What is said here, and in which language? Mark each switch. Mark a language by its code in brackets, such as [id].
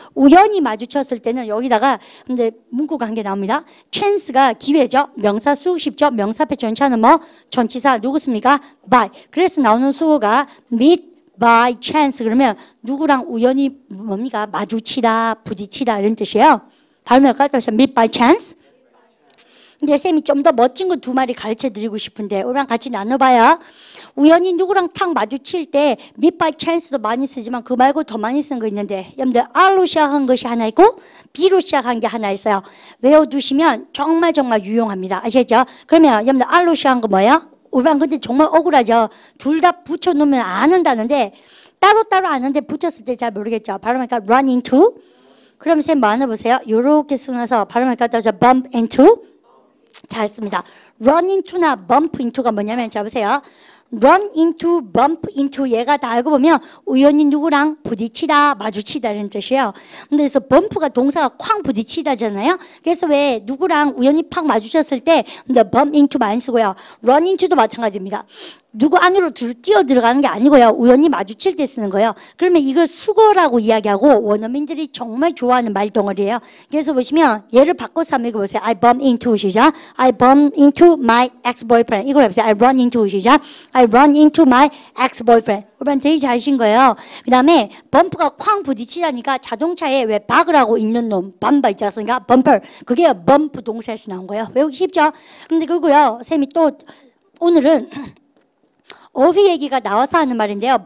[ko] 우연히 마주쳤을 때는 여기다가 근데 문구가 한 개 나옵니다. chance가 기회죠. 명사 수식죠. 명사 앞에 전치하는 뭐? 전치사 누구습니까? by. 그래서 나오는 수어가 [en] meet by chance [ko] 그러면 누구랑 우연히 뭡니까? 마주치다, 부딪히다 이런 뜻이에요. 발음을 갖다서 [en] meet by chance. [ko] 근데 쌤이 좀 더 멋진 거 두 마리 가르쳐 드리고 싶은데 우리랑 같이 나눠봐요. 우연히 누구랑 탁 마주칠 때 [en] meet by chance [ko] 도 많이 쓰지만 그 말고 더 많이 쓰는 거 있는데 여러분들 R로 시작한 것이 하나 있고 B로 시작한 게 하나 있어요. 외워두시면 정말 유용합니다. 아시겠죠? 그러면 여러분들 R로 시작한 거 뭐예요? 우리랑 근데 정말 억울하죠. 둘 다 붙여놓으면 아는다는데 따로따로 아는데 붙였을 때 잘 모르겠죠. 발음하니까 [en] run into. [ko] 그럼 쌤 뭐 하나 보세요. 요렇게 쓰고 나서 발음을 갖다 줘 [en] bump into. [ko] 잘 씁니다. run into나 bump into가 뭐냐면 자 보세요. [en] run into, bump into [ko] 얘가 다 알고 보면 우연히 누구랑 부딪히다, 마주치다 이런 뜻이에요. 근데 그래서 bump가 동사가 쾅 부딪히다잖아요. 그래서 왜 누구랑 우연히 팍 마주쳤을 때 근데 [en] bump into [ko] 많이 쓰고요. run into도 마찬가지입니다. 누구 안으로 뛰어 들어가는 게 아니고요. 우연히 마주칠 때 쓰는 거예요. 그러면 이걸 수거라고 이야기하고 원어민들이 정말 좋아하는 말덩어리예요. 그래서 보시면 얘를 바꿔서 한번 읽어보세요. [en] I bump into [ko] 시작. [en] I bump into my ex-boyfriend. [ko] 이걸 해보세요. [en] I run into [ko] 시작. [en] I run into my ex-boyfriend. [ko] 여러분 되게 잘하신 거예요. 그 다음에 범프가 쾅 부딪히다니까 자동차에 왜 박으라고 있는 놈 밤바 있지 않습니까? 범퍼. 그게 범프 동사에서 나온 거예요. 외우기 쉽죠? 근데 그리고요. 쌤이 또 오늘은 어휘 얘기가 나와서 하는 말인데요.